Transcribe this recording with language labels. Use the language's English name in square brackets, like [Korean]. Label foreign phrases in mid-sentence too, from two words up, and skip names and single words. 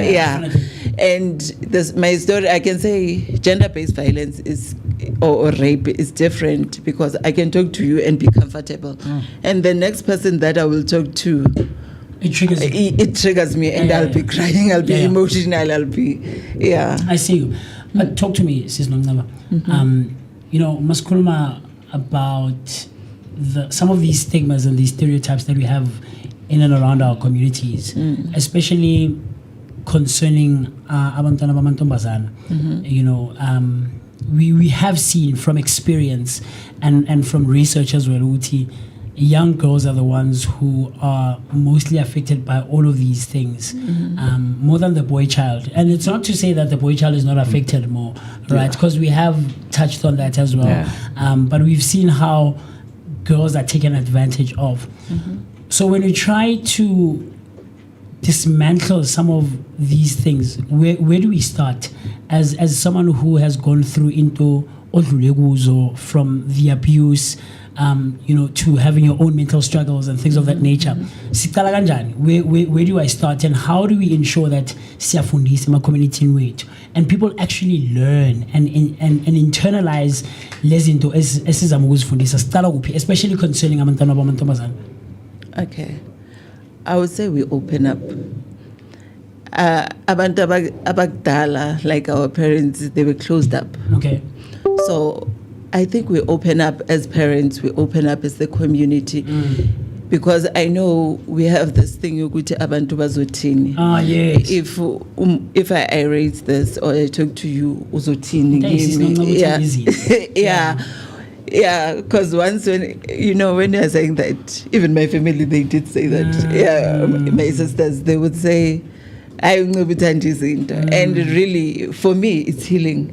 [English] And my story, I can say gender-based violence is or rape is different, because I can talk to you and be comfortable, and the next person that I will talk to, it triggers me, and I'll be crying, I'll be emotional, I'll be I see you. But talk to me, Sis Nongaba. Maskulma, about some of these stigmas and these stereotypes that we have in and around our communities, especially concerning [Zulu] abantwana bamantombazana. [English] We have seen from experience and from research as well, Uti, young girls are the ones who are mostly affected by all of these things, more than the boy child. And it's not to say that the boy child is not affected more, right? Because we have touched on that as well. But we've seen how girls are taken advantage of. So when we try to dismantle some of these things, where do we start as someone who has gone through into odluleguzo, from the abuse to having your own mental struggles and things of that nature? [Zulu] Siqala kanjani? [English] Where do I start, and how do we ensure that [Zulu] siyafundisa ema-community wethu [English] and people actually learn and internalize [Zulu] lezinto esizama ukuzifundisa? Siqala kuphi, [English] especially concerning [Zulu] abantwana bamantombazana? [English] Okay, I would say we open up. [Zulu] Abantu abakudala, [English] like our parents, they were closed up. Okay. So I think we open up as parents, we open up as the community. Because I know we have this thing, [Zulu] ukuthi abantu bazothini. [English] Yes. If I raise this or I talk to you, uzothini. Yeah, because once when you're saying that, even my family, they did say that. My sisters, they would say, and really, for me, it's healing.